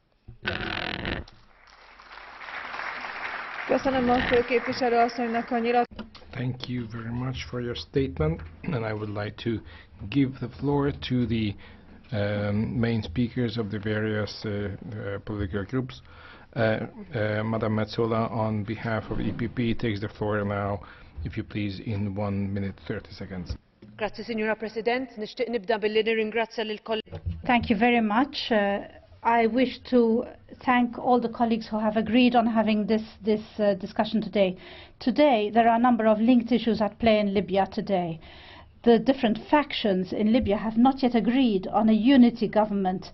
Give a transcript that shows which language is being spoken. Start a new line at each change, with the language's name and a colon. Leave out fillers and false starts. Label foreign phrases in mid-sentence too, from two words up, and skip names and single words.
English: Thank you very much for your statement, and I would like to give the floor to the main speakers of the various political groups. Madam Metsola, on behalf of EPP, takes the floor now, if you please, in 1 minute 30 seconds.
Italian: Grazie, Signora President.
Maltese: Nixtieq nibda billi nirringrazzja lil kollegi.
English: Thank you very much. I wish to thank all the colleagues who have agreed on having this discussion today. Today, there are a number of linked issues at play in Libya today. The different factions in Libya have not yet agreed on a unity government.